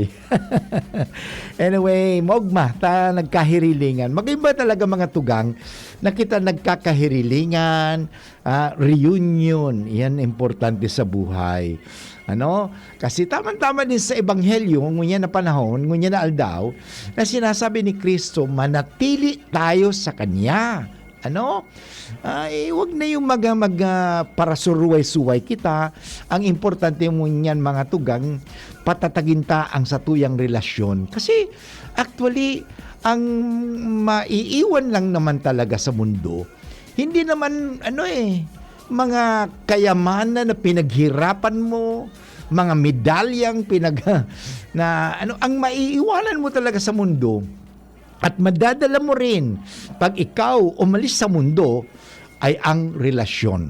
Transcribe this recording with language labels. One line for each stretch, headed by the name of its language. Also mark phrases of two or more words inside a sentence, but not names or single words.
Bikol: Anyway, mogma, nagkahirilingan. Mag-iba talaga mga tugang na kita nagkakahirilingan, reunion.
Filipino: Yan importante sa buhay.
Bikol: Ano? Kasi tama-tama din sa Ebanghelyo, ngunya na panahon, ngunya na aldaw,
Filipino: na sinasabi ni Kristo, manatili tayo sa Kanya. Ano?
Bikol: Huwag na yung para suruway-suway kita. Ang importante mo niyan mga tugang, patatagin ta ang satuyang relasyon.
Filipino: Kasi actually, ang maiiwan lang naman talaga sa mundo, hindi naman mga kayamanan na pinaghirapan mo, mga medalyang ang maiiwanan mo talaga sa mundo at madadala mo rin pag ikaw umalis sa mundo ay ang relasyon.